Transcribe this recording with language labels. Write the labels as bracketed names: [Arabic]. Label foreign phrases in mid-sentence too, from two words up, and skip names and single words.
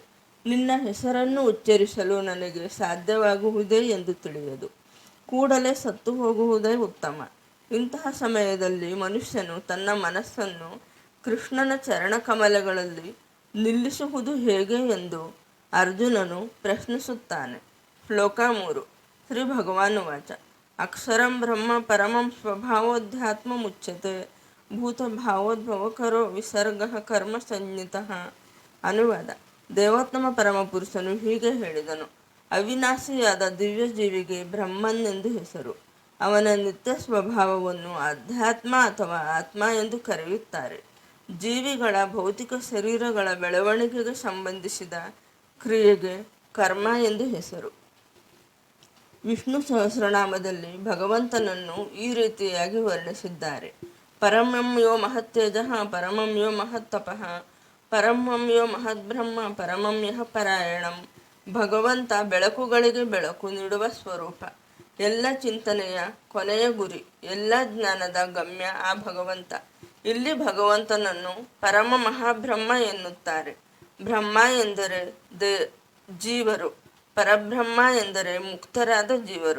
[Kannada] ನಿನ್ನ ಹೆಸರನ್ನು ಉಚ್ಚರಿಸಲು ನನಗೆ ಸಾಧ್ಯವಾಗುವುದೇ ಎಂದು ತಿಳಿಯದು. ಕೂಡಲೇ ಸತ್ತು ಹೋಗುವುದೇ ಉತ್ತಮ. ಇಂತಹ ಸಮಯದಲ್ಲಿ ಮನುಷ್ಯನು ತನ್ನ ಮನಸ್ಸನ್ನು ಕೃಷ್ಣನ ಚರಣಕಮಲಗಳಲ್ಲಿ ನಿಲ್ಲಿಸುವುದು ಹೇಗೆ ಎಂದು ಅರ್ಜುನನು ಪ್ರಶ್ನಿಸುತ್ತಾನೆ. ಶ್ಲೋಕ 3. [Sanskrit] ಶ್ರೀ ಭಗವಾನುವಾಚ. ಅಕ್ಷರಂ ಬ್ರಹ್ಮ ಪರಮಂ ಸ್ವಭಾವೋಧ್ಯಾತ್ಮ ಮುಚ್ಯತೆ ಭೂತಭಾವೋದ್ಭವಕರೋ ವಿಸರ್ಗ ಕರ್ಮ ಸಂಜ್ಞಿತಃ. [Kannada] ಅನುವಾದ. ದೇವೋತ್ತಮ ಪರಮಪುರುಷನು ಹೀಗೆ ಹೇಳಿದನು. ಅವಿನಾಶಿಯಾದ ದಿವ್ಯ ಜೀವಿಗೆ ಬ್ರಹ್ಮನ್ ಎಂದು ಹೆಸರು. ಅವನ ನಿತ್ಯ ಸ್ವಭಾವವನ್ನು ಅಧ್ಯಾತ್ಮ ಅಥವಾ ಆತ್ಮ ಎಂದು ಕರೆಯುತ್ತಾರೆ. ಜೀವಿಗಳ ಭೌತಿಕ ಶರೀರಗಳ ಬೆಳವಣಿಗೆಗೆ ಸಂಬಂಧಿಸಿದ ಕ್ರಿಯೆಗೆ ಕರ್ಮ ಎಂದು ಹೆಸರು. ವಿಷ್ಣು ಸಹಸ್ರನಾಮದಲ್ಲಿ ಭಗವಂತನನ್ನು ಈ ರೀತಿಯಾಗಿ ವರ್ಣಿಸಿದ್ದಾರೆ. [Sanskrit] ಪರಮಂ ಯೋ ಮಹತ್ತೇಜಃ ಪರಮಂ ಯೋ ಮಹತ್ತಪಃ ಪರಮಂ ಯೋ ಮಹದ್ಬ್ರಹ್ಮ ಪರಮಂ ಯಃ ಪರಾಯಣಂ. [Kannada] ಭಗವಂತ ಬೆಳಕುಗಳಿಗೆ ಬೆಳಕು ನೀಡುವ ಸ್ವರೂಪ, ಎಲ್ಲ ಚಿಂತನೆಯ ಕೊನೆಯ ಗುರಿ, ಎಲ್ಲ ಜ್ಞಾನದ ಗಮ್ಯ ಆ ಭಗವಂತ. ಇಲ್ಲಿ ಭಗವಂತನನ್ನು ಪರಮ ಮಹಾಬ್ರಹ್ಮ ಎನ್ನುತ್ತಾರೆ. ಬ್ರಹ್ಮ ಎಂದರೆ ಜೀವರು, ಪರಬ್ರಹ್ಮ ಎಂದರೆ ಮುಕ್ತರಾದ ಜೀವರು.